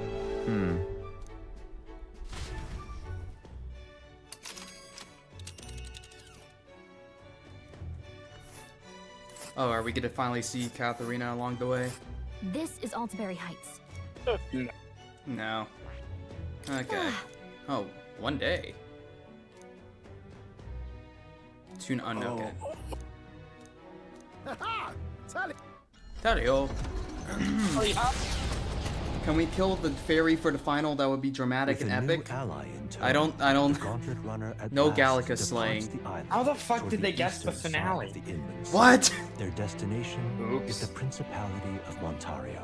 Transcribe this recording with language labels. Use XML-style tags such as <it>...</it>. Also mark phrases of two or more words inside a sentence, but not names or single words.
<en>Oh, are we gonna finally see Katharina along the way? This is Altaberry Heights. No. Okay. Oh, one day. Tune unknown. Ha-ha! Tally! Tario. Oh, yeah. Can we kill the fairy for the final? That would be dramatic With and a new epic. ally in tow, I don't. the Gauntlet Runner at No last Gallica departs slaying. the island How the fuck toward did they guess the eastern side finale? of the inland sea. What? Their destination Oops. is the Principality of Montario.</en>